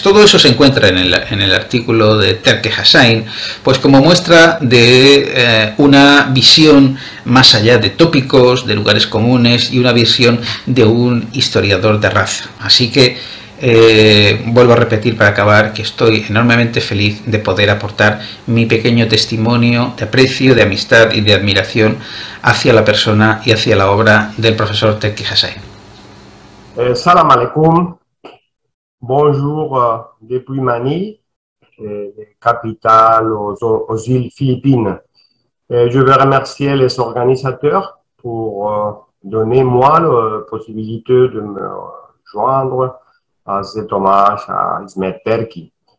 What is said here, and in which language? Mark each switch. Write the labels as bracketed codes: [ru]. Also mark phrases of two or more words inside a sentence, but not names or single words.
[es] Todo eso se encuentra en el artículo de Terki Hussain, pues como muestra de una visión más allá de tópicos, de lugares comunes, y una visión de un historiador de raza. Así que vuelvo a repetir para acabar que estoy enormemente feliz de poder aportar mi pequeño testimonio de aprecio, de amistad y de admiración hacia la persona y hacia la obra del profesor Terki Hussain. [ar] سلام عليكم, [fr] bonjour depuis Manille, capitale aux îles Philippines. Je veux remercier les organisateurs pour donner moi la possibilité de me joindre à cet hommage à Ismet Terki.